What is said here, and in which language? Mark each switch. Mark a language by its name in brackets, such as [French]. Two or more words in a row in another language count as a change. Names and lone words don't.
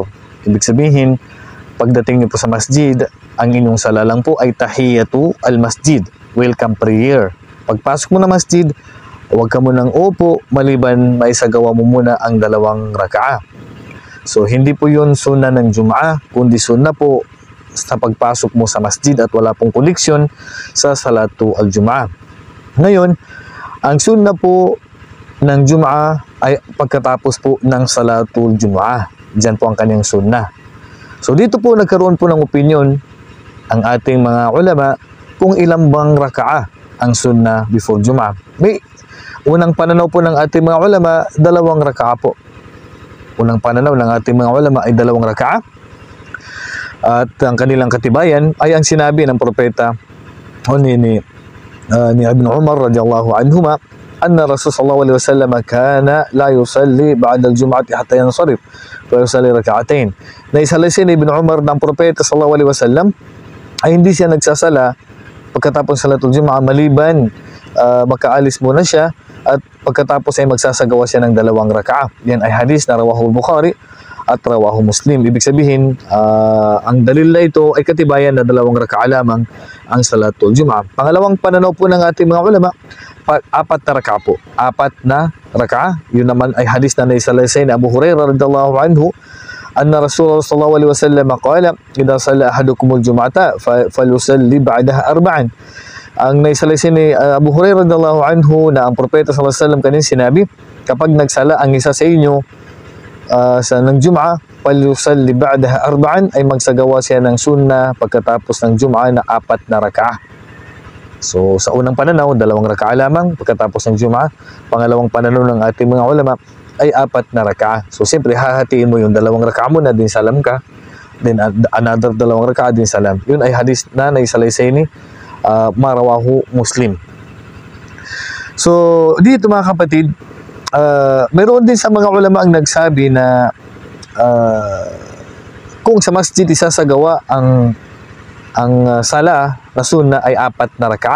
[Filipino] Ibig sabihin, pagdating niyo po sa masjid, ang inyong sala lang po ay [Arabic] تحية المسجد, [English] welcome prayer. [Filipino] Pagpasok mo na masjid, huwag ka munang upo maliban maisagawa mo muna ang 2 raka'a. So hindi po yun sunnah ng Jum'ah, kundi sunnah po sa pagpasok mo sa masjid at wala pong koneksyon sa [Arabic] صلاة الجمعة. [Filipino] Ngayon, ang sunnah po ng Jum'ah ay pagkatapos po ng [Arabic] صلاة الجمعة. [Filipino] Diyan po ang kanyang sunnah. So dito po nagkaroon po ng opinion ang ating mga ulama kung ilang bang raka'a ang sunnah before Jum'ah. May unang pananaw po ng ating mga ulama, 2 raka'a po. Unang pananaw ng ating mga ulama ay 2 raka'a. At ang kanilang katibayan ay ang sinabi ng propeta ni Ibn Umar [Arabic] رضي الله عنهما أن رسول صلى الله عليه وسلم كان لا يصلي بعد الجمعة حتى ينصرف ويصلي ركعتين. [Filipino] Naisalaysay ni Ibn Umar ng propeta [Arabic] صلى الله عليه وسلم [Filipino] ay hindi siya nagsasala pagkatapos [Arabic] صلاة الجمعة [Filipino] maliban makaalis muna siya at pagkatapos ay magsasagawa siya ng 2 raka'a. Yan ay hadis na [Arabic] رواه البخاري [Filipino] at [Arabic] رواه مسلم. [Filipino] Ibig sabihin, ang dalil na ito ay katibayan na 2 raka'a lamang ang [Arabic] صلاة الجمعة. [Filipino] Pangalawang pananaw po ng ating mga ulama, 4 na raka'a po. 4 na raka'a. Yun naman ay hadis na naisalaysay na Abu Hurairah [Arabic] رضي الله عنه أن رسول الله صلى الله عليه وسلم قال إذا صلى أحدكم الجمعة فليصل بعدها 4. [Filipino] Ang naisalaysay ni Abu Hurairah [Arabic] رضي الله عنه [Filipino] na ang propeta [Arabic] صلى الله عليه وسلم [Filipino] kanin sinabi, kapag nagsala ang isa sa inyo sa ng Jum'ah, [Arabic] فليصل بعدها 4, [Filipino] ay magsagawa siya ng sunnah pagkatapos ng Jum'ah na 4 na raka'a. So sa unang pananaw, 2 raka'a lamang pagkatapos ng Jum'ah. Pangalawang pananaw ng ating mga ulama ay 4 na raka'a. So siyempre hahatiin mo yung 2 raka'a mo na din salam ka, [English] then another [Filipino] 2 raka'a din salam. Yun ay hadis na naisalaysay ni marawahu Muslim. So dito mga kapatid, mayroon din sa mga ulama ang nagsabi na kung sa masjid isasagawa ang sala na sunnah ay 4 na raka'a.